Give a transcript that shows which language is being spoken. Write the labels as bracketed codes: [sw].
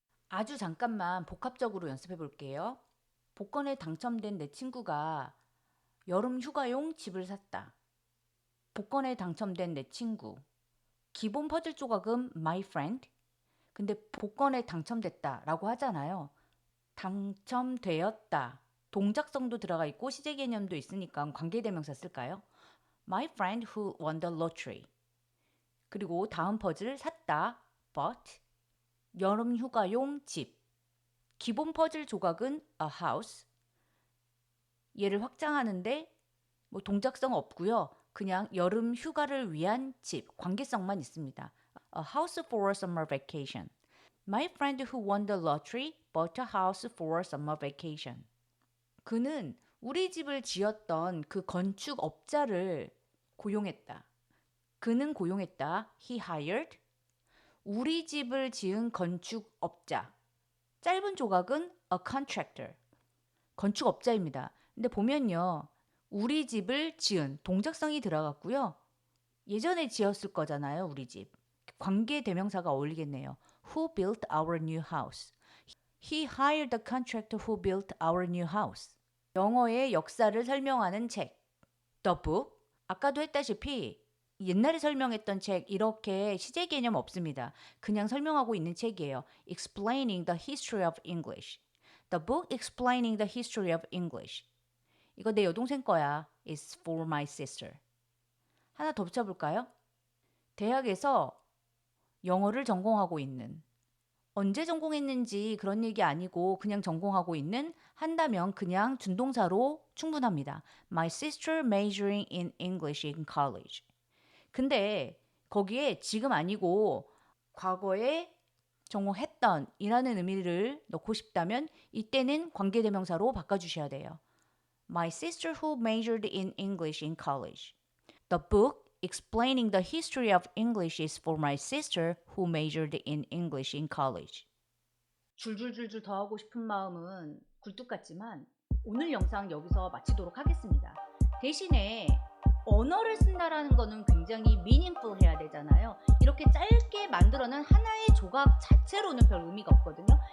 [ko] 아주 잠깐만 복합적으로 연습해 볼게요. 복권에 당첨된 내 친구가 여름 휴가용 집을 샀다. 복권에 당첨된 내 친구. 기본 퍼즐 조각은 [en] my friend. [ko] 근데 복권에 당첨됐다 라고 하잖아요. 당첨되었다. 동작성도 들어가 있고 시제 개념도 있으니까 관계대명사 쓸까요? [en] My friend who won the lottery. [ko] 그리고 다음 퍼즐 샀다. bought. 여름 휴가용 집. 기본 퍼즐 조각은 [en] a house. [ko] 얘를 확장하는데 뭐 동작성 없고요. 그냥 여름 휴가를 위한 집. 관계성만 있습니다. [en] A house for a summer vacation. My friend who won the lottery bought a house for a summer vacation. [ko] 그는 우리 집을 지었던 그 건축업자를 고용했다. 그는 고용했다. [en] He hired. [ko] 우리 집을 지은 건축업자. 짧은 조각은 [en] a contractor. [ko] 건축업자입니다. 근데 보면요. 우리 집을 지은 동작성이 들어갔고요. 예전에 지었을 거잖아요. 우리 집. 관계 대명사가 어울리겠네요. [en] Who built our new house? He hired the contractor who built our new house. [ko] 영어의 역사를 설명하는 책. [en] The book. [ko] 아까도 했다시피 옛날에 설명했던 책 이렇게 시제 개념 없습니다. 그냥 설명하고 있는 책이에요. [en] Explaining the History of English. The book Explaining the History of English. [ko] 이거 내 여동생 거야. [en] It's for my sister. [ko] 하나 더 붙여볼까요? 대학에서 영어를 전공하고 있는. 언제 전공했는지 그런 얘기 아니고 그냥 전공하고 있는 한다면 그냥 준동사로 충분합니다. [en] My sister majoring in English in college. [ko] 근데 거기에 지금 아니고 과거에 전공했던 이라는 의미를 넣고 싶다면 이때는 관계대명사로 바꿔주셔야 돼요. [en] My sister who majored in English in college. The book explaining the history of English is for my sister who majored in English in college. [ko] 줄줄줄줄 더 하고 싶은 마음은 굴뚝 같지만 오늘 영상 여기서 마치도록 하겠습니다. 대신에 언어를 쓴다라는 거는 굉장히 meaningful 해야 되잖아요. 이렇게 짧게 만들어낸 하나의 조각 자체로는 별 의미가 없거든요.